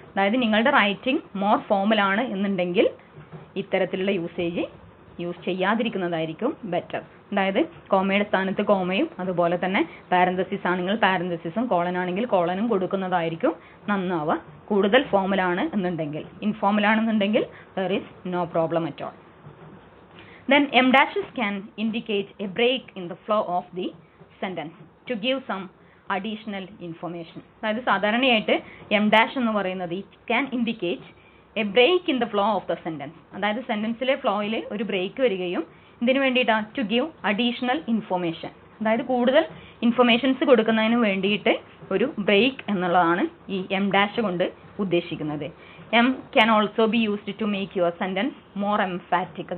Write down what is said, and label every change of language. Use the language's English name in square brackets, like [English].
[Malayalam] അതായത് നിങ്ങളുടെ writing more ഫോമലാണ് എന്നുണ്ടെങ്കിൽ ഇത്തരത്തിലുള്ള യൂസ് ചെയ്യാതിരിക്കുന്നതായിരിക്കും ബെറ്റർ. അതായത് കോമയുടെ സ്ഥാനത്ത് കോമയും അതുപോലെ തന്നെ പാരന്തസിസ് ആണെങ്കിൽ പാരന്തസിസും കോളൻ ആണെങ്കിൽ കോളനും കൊടുക്കുന്നതായിരിക്കും നന്നാവുക. കൂടുതൽ ഫോമലാണ് എന്നുണ്ടെങ്കിൽ. ഇൻഫോമൽ ആണെന്നുണ്ടെങ്കിൽ [English] there is no problem at all. Then em dashes can indicate a break in the flow of the sentence to give some additional information. [Malayalam] അതായത് സാധാരണയായിട്ട് എം ഡാഷ് എന്ന് പറയുന്നത് [English] can indicate a break in the flow of the sentence. [Malayalam] അതായത് സെന്റൻസിലെ ഫ്ലോയിൽ ഒരു break വരികയും ഇതിനു വേണ്ടിയിട്ടാണ് [English] to give additional information. [Malayalam] അതായത് കൂടുതൽ ഇൻഫർമേഷൻസ് കൊടുക്കുന്നതിന് വേണ്ടിയിട്ട് ഒരു ബ്രേക്ക് എന്നുള്ളതാണ് ഈ എം ഡാഷ് കൊണ്ട് ഉദ്ദേശിക്കുന്നത്. [English] M can also be used to make your sentence more emphatic.